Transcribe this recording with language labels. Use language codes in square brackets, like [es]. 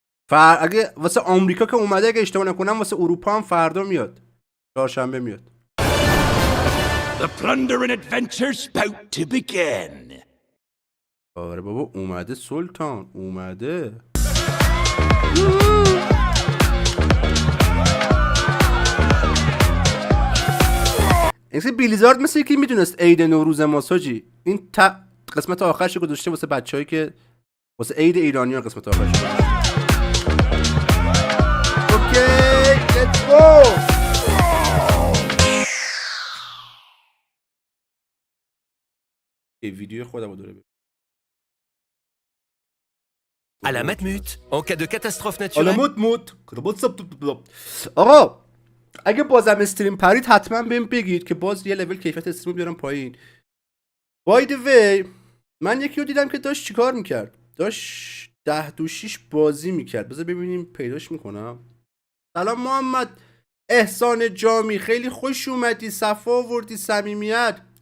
[fa] اگه واسه آمریکا که اومده، اگه اشتباه نکنم واسه اروپا هم فردا میاد. چهارشنبه میاد. [en] The plunder and adventure's about to begin. [fa] آره بابا اومده سلطان اومده. اینکه بیلیزارد مثل یکی میدونست عید نوروز ماساجی این قسمت آخرش گذاشته واسه بچه‌هایی که واسه عید ایرانیان قسمت آخرش گذاشته. اوکی لیتس گو. ویدیو خودم رو داره. علامت موت [fr] en cas de catastrophe naturelle. [fa] علامت موت. آقا اگه بازم استریم پرید حتما بهم بگید که باز یه لول کیفیت استریم بیارم پایین. باید وی من یکی رو دیدم که داشت چیکار میکرد، داشت 10 دو 6 بازی میکرد. بذار ببینیم پیداش میکنم. سلام محمد احسان جامی، خیلی خوش اومدی، صفا آوردی، صمیمیت.